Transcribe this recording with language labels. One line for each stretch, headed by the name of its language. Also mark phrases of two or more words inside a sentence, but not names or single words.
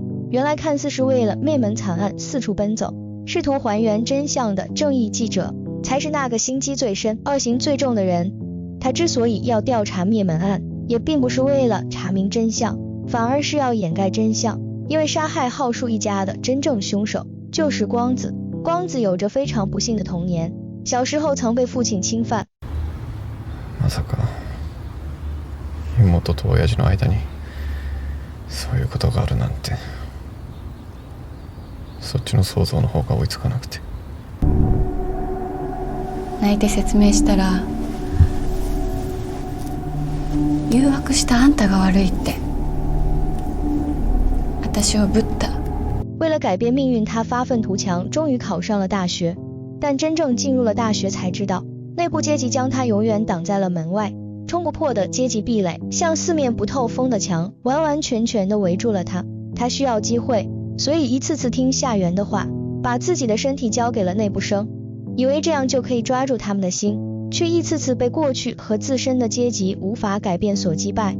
Chinese: 原来看似是为了灭门惨案四处奔走，试图还原真相的正义记者，才是那个心机最深、恶行最重的人。他之所以要调查灭门案，也并不是为了查明真相，反而是要掩盖真相。因为杀害浩树一家的真正凶手就是光子。光子有着非常不幸的童年，小时候曾被父亲侵犯。
Japanese: まさか妹と親父の間にそういうことがあるなんて、そっちの想像の方が追いつかなくて。泣いて説明したら、誘惑したあんたが悪いって、私をぶった。
Chinese: 为了改变命运，他发愤图强，终于考上了大学。但真正进入了大学才知道，内部阶级将他永远挡在了门外，冲不破的阶级壁垒像四面不透风的墙，完完全全的围住了他。他需要机会，所以一次次听夏元的话，把自己的身体交给了内部生，以为这样就可以抓住他们的心，却一次次被过去和自身的阶级无法改变所击败。